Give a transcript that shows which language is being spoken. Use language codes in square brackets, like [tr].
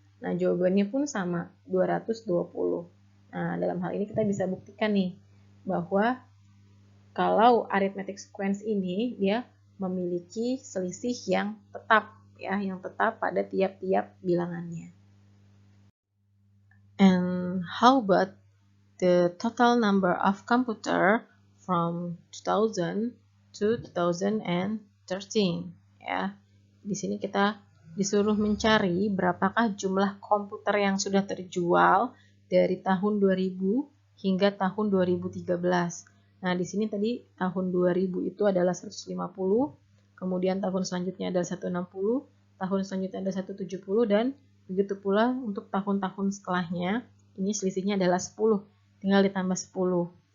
[id] Nah, jawabannya pun sama, 220. Nah, dalam hal ini kita bisa buktikan nih, bahwa kalau arithmetic sequence ini, dia memiliki selisih yang tetap, ya, yang tetap pada tiap-tiap bilangannya. [en] And how about the total number of computer from 2000 to 2010? [id] 13 ya. Di sini kita disuruh mencari berapakah jumlah komputer yang sudah terjual dari tahun 2000 hingga tahun 2013. Nah, di sini tadi tahun 2000 itu adalah 150, kemudian tahun selanjutnya adalah 160, tahun selanjutnya adalah 170, dan begitu pula untuk tahun-tahun setelahnya, ini selisihnya adalah 10, tinggal ditambah 10.